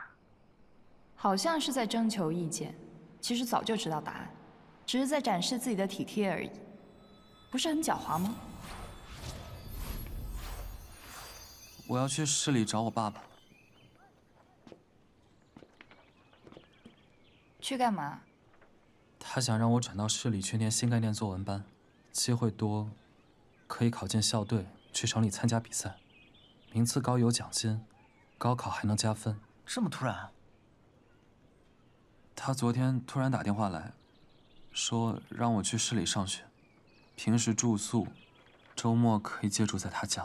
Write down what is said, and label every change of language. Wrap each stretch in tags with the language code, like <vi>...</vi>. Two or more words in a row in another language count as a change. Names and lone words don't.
<zh>好像是在徵求意見，其實早就知道答案，只是在展示自己的體貼而已，不是很狡猾嗎？我要去市裡找我爸爸。去幹嘛？他想讓我轉到市裡去念新概念作文班，機會多，可以考進校隊，去省裡參加比賽，名次高有獎金，高考還能加分。這麼突然？他昨天突然打電話來，說讓我去市裡上學，平時住宿，週末可以借住在他家。</zh>